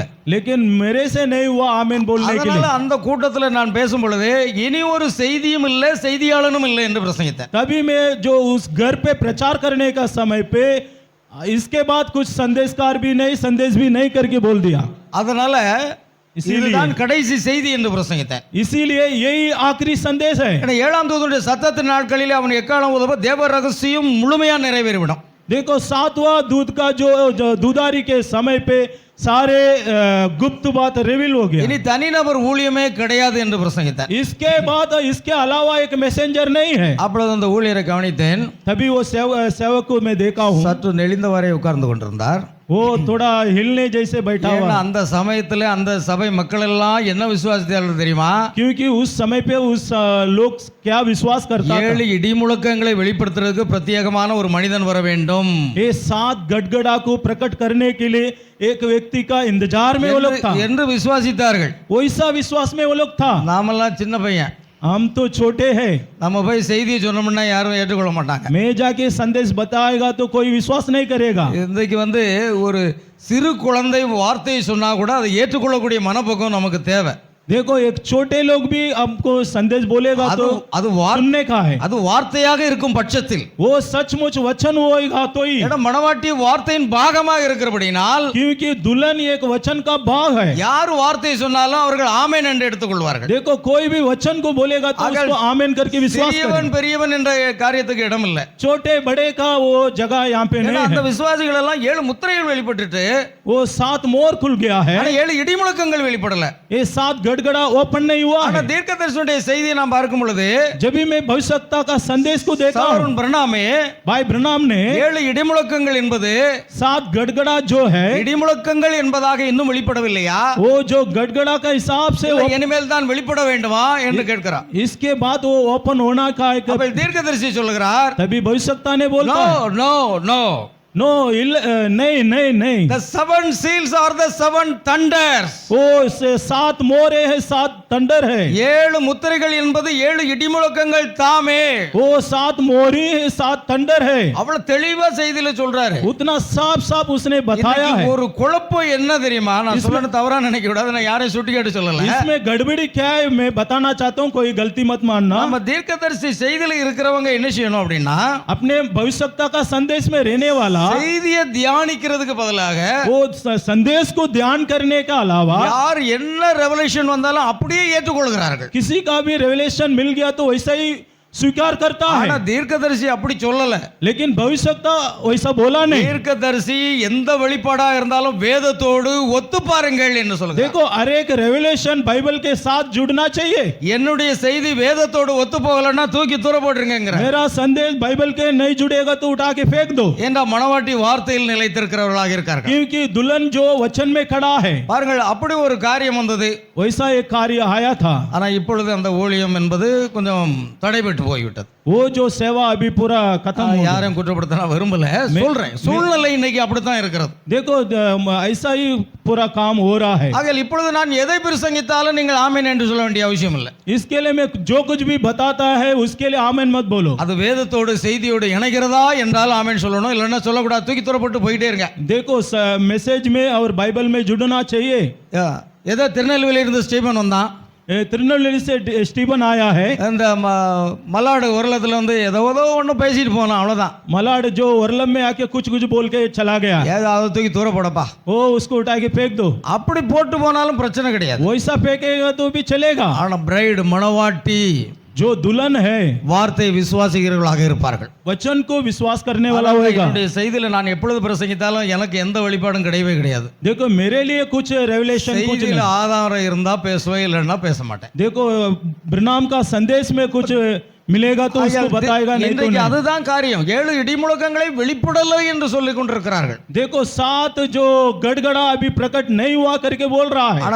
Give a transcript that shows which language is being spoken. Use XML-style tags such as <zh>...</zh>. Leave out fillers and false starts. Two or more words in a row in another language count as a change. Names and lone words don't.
<hi>लेकिन मेरे से नहीं हुआ आमेन बोलने के लिए।</hi> <ta>அந்த கூட்டத்தில் நான் பேசும் பொழுது இனி ஒரு செய்தியும் இல்லை செய்தியாளனும் இல்லை என்று பிரசங்கித்தேன்.</ta> <hi>तभी मैं जो उस घर पे प्रचार करने का समय पे इसके बाद कुछ संदेशकार भी नहीं संदेश भी नहीं करके बोल दिया।</hi> <ta>அதனால இதுதான் கடைசி செய்தி என்று பிரசங்கித்தேன்.</ta> <hi>इसीलिए यही आखिरी संदेश है।</hi> <ta>7ஆம் தூதனுடைய சத்தத்தின் நாட்களிலே அவன் எக்காலம் ஊதுவ தேவ ரகசியம் முழுமையா நிறைவேறிவிடும்.</ta> <hi>देखो 7वां दूध का जो दूधारी के समय पे सारे गुप्त बात रिवील हो गया।</hi> <ta>இனி தனிநபர் ஊழியமே கிடையாது என்று பிரசங்கித்தேன்.</ta> <hi>इसके बाद इसके अलावा एक मैसेंजर नहीं है।</hi> <ta>அப்பொழுது அந்த ஊழியரை கவனித்தேன்.</ta> <hi>तभी वो सेवक को मैं देखा हूँ।</hi> <ta>சற்று நெளிந்தவாறே உட்கார்ந்து கொண்டிருந்தார்.</ta> <hi>वो थोड़ा हिलने जैसे बैठा हुआ।</hi> <ta>அந்த சமயத்துல அந்த சபை மக்கள் எல்லாம் என்ன விசுவாசித்தார்கள் தெரியுமா?</ta> <hi>क्योंकि उस समय पे उस लोग क्या विश्वास करता था?</hi> <ta>7 இடிமுழக்கங்களை வெளிப்படுத்துறதுக்கு பிரத்யேகமான ஒரு மனிதன் வர வேண்டும்.</ta> <hi>ये 7 गड़गड़ा को प्रकट करने के लिए एक व्यक्ति का इंतजार में वो लोग था</hi> <ta>என்று விசுவாசித்தார்கள்.</ta> <hi>वैसा विश्वास में वो लोग था।</hi> <ta>நாமெல்லாம் சின்ன பையன்,</ta> <hi>हम तो छोटे हैं।</hi> <ta>நம்ம போய் செய்தியை சொன்னோம்னா யாரும் ஏற்றுக்கொள்ள மாட்டாங்க.</ta> <hi>मैं जाके संदेश बताएगा तो कोई विश्वास नहीं करेगा।</hi> <ta>இன்றைக்கு ஒரு சிறு குழந்தை வார்த்தையை சொன்னா கூட அதை ஏற்றுக்கொள்ளக்கூடிய மனப்பக்குவம் நமக்கு தேவை.</ta> <hi>देखो एक छोटे लोग भी हमको संदेश बोलेगा तो</hi> <ta>அது</ta> <hi>सुनने का है।</hi> <ta>அது வார்த்தையாக இருக்கும் பட்சத்தில்</ta> <hi>वो सचमुच वचन होगा तो ही।</hi> <ta>மணவாட்டி வார்த்தையின் பாகமாக இருக்கிறபடினால்,</ta> <hi>क्योंकि दुल्हन एक वचन का भाग है।</hi> <ta>யார் வார்த்தை சொன்னாலும் அவர்கள் ஆமென் என்று எடுத்துக்கொள்வார்கள்.</ta> <hi>देखो कोई भी वचन को बोलेगा तो उसको आमेन करके विश्वास</hi> <ta>சிறியவன் பெரியவன் என்ற காரியத்துக்கு இடம் இல்லை.</ta> <hi>छोटे बड़े का वो जगह यहाँ पे नहीं</hi> <ta>அந்த</ta> <hi>है।</hi> <ta>விசுவாசிகள் எல்லாம் 7 முத்திரைகள் வெளிப்பட்டுட்டு</ta> <hi>वो 7 मोर खुल गया है।</hi> <ta>7 இடிமுழக்கங்கள் வெளிப்படல.</ta> <hi>ये 7 गड़गड़ा ओपन नहीं हुआ है।</hi> <ta>தீர்க்கதரிசனுடைய செய்தியை நாம் பார்க்கும் பொழுது</ta> <hi>जब भी मैं भविष्यता का संदेश को देखा हूं,</hi> <ta>பிரணாமே</ta> <hi>भाई ब्रनाम ने</hi> <ta>7 இடிமுழக்கங்கள் என்பது</ta> <hi>7 गड़गड़ा जो है</hi> <ta>இடிமுழக்கங்கள் என்பதாக இன்னும் வெளிப்படவில்லையா?</ta> <hi>वो जो गड़गड़ा का हिसाब से</hi> <ta>இனிமேல் தான் வெளிப்பட வேண்டுமா என்று கேட்கிறார்.</ta> <hi>इसके बाद वो ओपन होना का है।</hi> <ta>அப்ப தீர்க்கதரிசி சொல்கிறார்,</ta> <hi>तभी भविष्यता ने बोला</hi> <en>no no</en> <hi>नो नहीं नहीं नहीं।</hi> <en>The 7 seals are the 7 thunders.</en> <hi>वो 7 मोरे है 7 थंडर है,</hi> <ta>7 முத்திரைகள் என்பது 7 இடிமுழக்கங்கள் தாமே.</ta> <hi>वो 7 मोहरी 7 थंडर है।</hi> <ta>அவ்வளவு தெளிவா செய்தியில சொல்றாரு.</ta> <hi>उतना साफ साफ उसने बताया</hi> <ta>இன்னைக்கு</ta> <hi>है।</hi> <ta>ஒரு குழப்பம் என்ன தெரியுமா? நான் சொல்லணும் தவறா நினைக்க கூடாது, நான் யாரையும் சுட்டி கேட்டு சொல்லல.</ta> <hi>इसमें गड़बड़ी क्या है मैं बताना चाहता हूँ, कोई गलती मत मानना।</hi> <ta>நம்ம தீர்க்கதரிசி செய்தியில இருக்கிறவங்க என்ன செய்யணும் அப்படின்னா,</ta> <hi>अपने भविष्यता का संदेश में रहने वाला</hi> <ta>செய்தியை தியானிக்கிறதுக்கு பதிலாக</ta> <hi>वो संदेश को ध्यान करने के अलावा</hi> <ta>யார் என்ன ரெவலேஷன் வந்தாலும் அப்படியே ஏற்றுக்கொள்கிறார்கள்.</ta> <hi>किसी का भी रेवलेशन मिल गया तो वैसा ही स्वीकार करता</hi> <ta>ஆனா</ta> <hi>है,</hi> <ta>தீர்க்கதரிசி அப்படி சொல்லல.</ta> <hi>लेकिन भविष्यता वैसा बोला नहीं।</hi> <ta>தீர்க்கதரிசி எந்த வெளிப்பாடா இருந்தாலும் வேதத்தோடு ஒத்து பாருங்கள் என்று சொல்லுங்க.</ta> <hi>देखो हर एक रेवलेशन बाइबल के साथ जुड़ना चाहिए।</hi> <ta>என்னுடைய செய்தி வேதத்தோடு ஒத்து போகலன்னா தூக்கி தூர போட்டுருங்கிற.</ta> <hi>मेरा संदेश बाइबल के नहीं जुड़ेगा तो उठा के फेंक दो,</hi> <ta>ஏண்டா மணவாட்டி வார்த்தையில் நிலைத்திருக்கிறவர்களாக இருக்கார்கள்.</ta> <hi>क्योंकि दुल्हन जो वचन में खड़ा है</hi> <ta>பாருங்கள், அப்படி ஒரு காரியம் வந்தது.</ta> <hi>वैसा एक कार्य आया था।</hi> <ta>ஆனா இப்பொழுது அந்த ஊழியம் என்பது கொஞ்சம் தடைபட்டு போய்விட்டது.</ta> <hi>वो जो सेवा अभी पूरा खत्म हो गया।</hi> <ta>யாரையும் குற்றப்படுத்த நான் விரும்பல, சொல்றேன். சூழ்நிலை இன்னைக்கு அப்படித்தான் இருக்கிறது.</ta> <hi>देखो ऐसा ही पूरा काम हो रहा है।</hi> <ta>ஆகையால் இப்பொழுது நான் எதை பிரசங்கித்தாலும் நீங்கள் ஆமென் என்று சொல்ல வேண்டிய அவசியம் இல்லை.</ta> <hi>इसके लिए मैं जो कुछ भी बताता है उसके लिए आमेन मत बोलो।</hi> <ta>அது வேதத்தோடு செய்தியோடு இணைகிறதா என்றால் ஆமென் சொல்லணும், இல்லைன்னா சொல்லக்கூடாது, தூக்கி தூரப்பட்டு போயிட்டே இருங்க.</ta> <hi>देखो मैसेज में और बाइबल में जुड़ना चाहिए।</hi> <ta>ஏதோ திருநெல்வேலியில இருந்து ஸ்டீபன் வந்தான்.</ta> <hi>திருநெல்வேலி से स्टीफन आया है।</hi> <ta>இந்த மல்லாடு உரலத்துல வந்து ஏதோ ஒன்று பேசிட்டு போனான், அவ்வளவுதான்.</ta> <hi>मलाड जो ओरलम में आके कुछ कुछ बोल के चला गया,</hi> <ta>ஏதாவது தூக்கி தூர போடப்பா,</ta> <hi>वो उसको उठा के फेंक दो।</hi> <ta>அப்படி போட்டு போனாலும் பிரச்சனை கிடையாது.</ta> <hi>वैसा फेंकेगा तो भी चलेगा।</hi> <ta>ஆனா பிரைடு மணவாட்டி</ta> <hi>जो दुल्हन है</hi> <ta>வார்த்தை விசுவாசிக்கிறவர்களாக இருப்பார்கள்.</ta> <hi>वचन को विश्वास करने वाला होगा।</hi> <ta>என்னுடைய செய்தியில நான் எப்பொழுது பிரசங்கித்தாலும் எனக்கு எந்த வெளிப்பாடும் கிடையவே கிடையாது.</ta> <hi>देखो मेरे लिए कुछ रेवलेशन कुछ</hi> <ta>செய்தியில</ta> <hi>नहीं।</hi> <ta>ஆதாரம் இருந்தா பேசுவேன், இல்லைன்னா பேச மாட்டேன்.</ta> <hi>देखो ब्रनाम का संदेश में कुछ मिलेगा तो उसको बताएगा, नहीं तो</hi> <ta>இன்றைக்கு</ta> <hi>नहीं।</hi> <ta>அதுதான் காரியம். 7 இடிமுழக்கங்களை வெளிப்படலை என்று சொல்லிக் கொண்டிருக்கிறார்கள்.</ta> <hi>देखो 7 जो गड़गड़ा अभी प्रकट नहीं हुआ करके बोल रहा है,</hi>